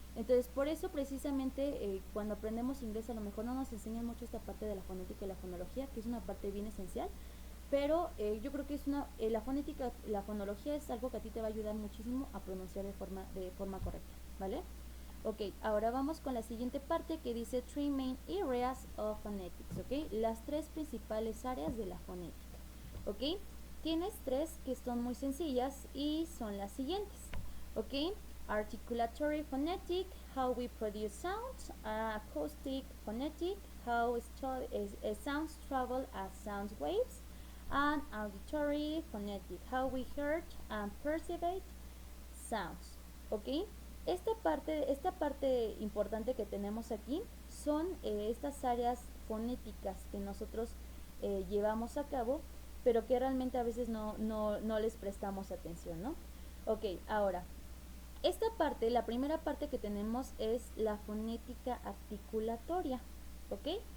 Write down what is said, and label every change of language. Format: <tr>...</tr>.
<es>Entonces, por eso precisamente cuando aprendemos inglés a lo mejor no nos enseñan mucho esta parte de la fonética y la fonología, que es una parte bien esencial, pero yo creo que la fonética, la fonología es algo que a ti te va a ayudar muchísimo a pronunciar de forma correcta, ¿vale? Ok, ahora vamos con la siguiente parte que dice</es> <en>Three Main Areas of Phonetics,</en> <es>¿ok? Las tres principales áreas de la fonética, ¿ok? Tienes tres que son muy sencillas y son las siguientes, ¿ok?</es> <en>Articulatory phonetic, how we produce sounds, acoustic phonetic, how sounds travel as sound waves, and auditory phonetic, how we heard and perceive sounds, ¿ok?</en> <es>Esta parte importante que tenemos aquí son estas áreas fonéticas que nosotros llevamos a cabo, pero que realmente a veces no les prestamos atención, ¿no? Ok, ahora, la primera parte que tenemos es la fonética articulatoria, ¿ok?</es>